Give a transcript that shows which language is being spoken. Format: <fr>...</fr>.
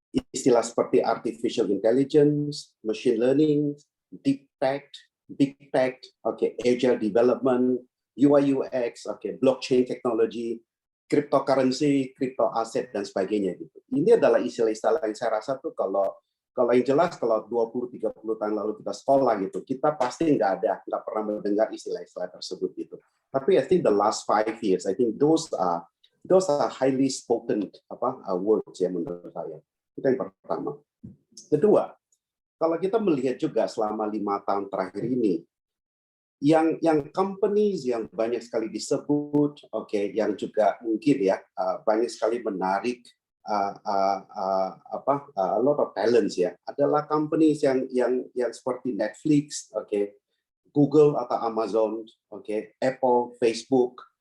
<id>Istilah seperti artificial intelligence, machine learning, deep tech, big tech, agile development, UI UX, blockchain technology, cryptocurrency, crypto asset dan sebagainya gitu. Ini adalah istilah-istilah yang saya rasa tuh kalau yang jelas kalau 20-30 tahun lalu kita sekolah gitu, kita pasti nggak pernah mendengar istilah-istilah tersebut gitu. Tapi</id> <en>I think the last 5 years, I think those are highly spoken words</en> <id>ya menurut saya. Itu yang pertama. Kedua, kalau kita melihat juga selama 5 tahun terakhir ini, yang companies yang banyak sekali disebut, yang juga mungkin ya banyak sekali menarik</id> <en>a lot of talents</en> <id>ya, adalah companies yang seperti Netflix, Google atau Amazon, Apple, Facebook.</id>